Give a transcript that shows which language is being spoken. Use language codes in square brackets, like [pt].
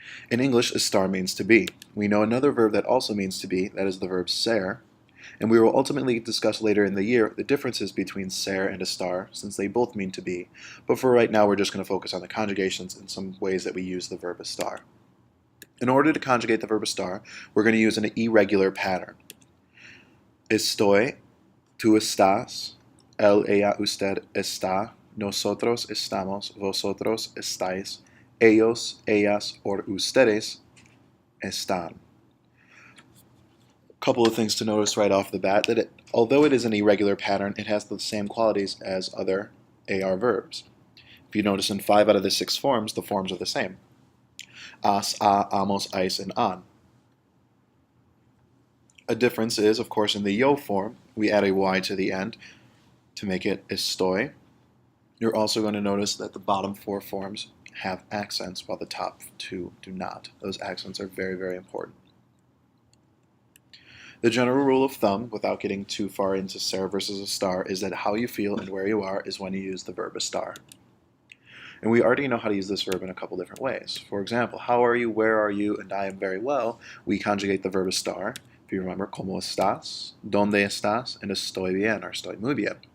[en] In English, estar means to be. We know another verb that also means to be, that is the verb ser, and we will ultimately discuss later in the year the differences between ser and estar, since they both mean to be, but for right now we're just going to focus on the conjugations and some ways that we use the verb estar. In order to conjugate the verb estar, we're going to use an irregular pattern. [es] Estoy, tú estás, él, ella, usted está, nosotros estamos, vosotros estáis, ellos, ellas, or ustedes están. [en] A couple of things to notice right off the bat, that although it is an irregular pattern, it has the same qualities as other AR verbs. If you notice, in 5 out of the 6 forms, the forms are the same. As, a, amos, ais, and an. A difference is, of course, in the yo form, we add a y to the end to make it estoy. You're also going to notice that the bottom 4 forms have accents while the top 2 do not. Those accents are very, very important. The general rule of thumb, without getting too far into ser versus estar, is that how you feel and where you are is when you use the verb estar. And we already know how to use this verb in a couple different ways. For example, how are you, where are you, and I am very well, we conjugate the verb estar. If you remember, [es] ¿cómo estás?, ¿dónde estás?, and estoy bien, or estoy muy bien.